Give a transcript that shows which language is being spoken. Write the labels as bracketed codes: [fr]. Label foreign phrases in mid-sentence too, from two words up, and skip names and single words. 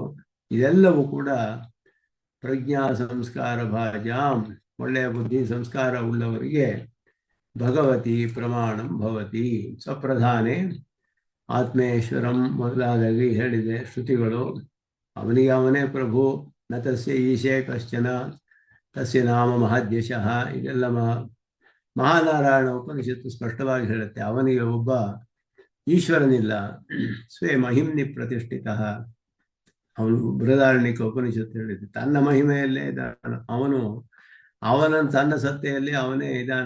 [kn] ಇದೆಲ್ಲವೂ ಕೂಡ [sa] ಪ್ರಜ್ಞಾ ಸಂಸ್ಕಾರ ಭಾಜಾಂ, [kn] ಒಳ್ಳೆಯ ಬುದ್ಧಿ ಸಂಸ್ಕಾರ ಉಳ್ಳವರಿಗೆ [sa] ಭಗವತಿ ಪ್ರಮಾಣಂ ಭವತಿ, ಸ್ವಪ್ರಧಾನೆ ಆತ್ಮೇಶ್ವರಂ [kn] ಮೊದಲಾದಾಗಿ ಹೇಳಿದೆ ಶ್ರುತಿಗಳು. ಅವನಿಗೆ ಅವನೇ ಪ್ರಭು. [sa] ನ ತಸ್ಯ ಈಶೇ ಕಶ್ಚನ ತಸ್ಯ ನಾಮ ಮಹಾದ್ಯಶಃ, [kn] ಇದೆಲ್ಲ ಮಹಾನಾರಾಯಣ ಉಪನಿಷತ್ತು ಸ್ಪಷ್ಟವಾಗಿ ಹೇಳುತ್ತೆ. ಅವನಿಗೆ ಒಬ್ಬ ಈಶ್ವರನಿಲ್ಲ. [sa] ಸ್ವೇ ಮಹಿಮ್ನಿ ಪ್ರತಿಷ್ಠಿತ, [kn] ಅವನು ಬೃಹದಾರಣ್ಯಕ ಉಪನಿಷತ್ತು ಹೇಳಿದೆ. ತನ್ನ ಮಹಿಮೆಯಲ್ಲೇ ಇದ್ದಾನೆ ಅವನ ತನ್ನ ಸತ್ತೆಯಲ್ಲಿ ಅವನೇ ಇದ್ದಾನೆ.